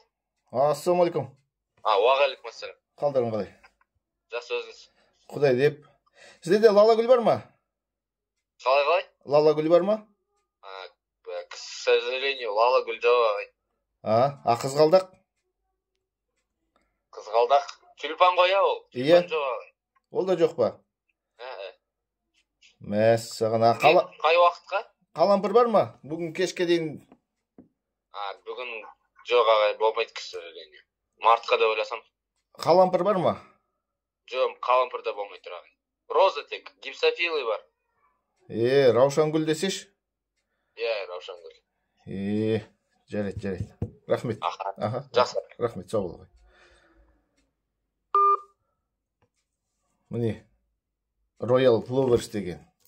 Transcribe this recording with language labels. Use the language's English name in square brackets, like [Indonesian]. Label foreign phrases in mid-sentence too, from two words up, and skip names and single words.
[Kazakh] Ассалаумалейкум. Уағалейкум ассалам. Қалдарың қалай? Жақсы, өзіңіз. Құдай деп. Сіздерде лала гүл бар ма? Қалай? Лала гүл бар ма? [Russian] К сожалению, [Kazakh] лала гүл жоқ. Қызғалдақ? Қызғалдақ. Тюльпан ғой ол. Иә. Тюльпан жоқ. Ол да жоқ па? Мәссаған. Қай уақытқа? Қалампыр бар ма? Бүгін кешке дейін. Бүгін жоқ ағай, болмайды, [Russian] к сожалению. [Kazakh] Мартқа да ойласам. Қалампыр бар ма? Жоқ, қалампыр да болмайды тұр ағай. Роза тек, гипсофилы бар. Раушан гүл десеш? Раушан гүл. Жарайды. Рахмет. Жақсы. Рахмет, сау бол. Міне, Royal Flowers деген.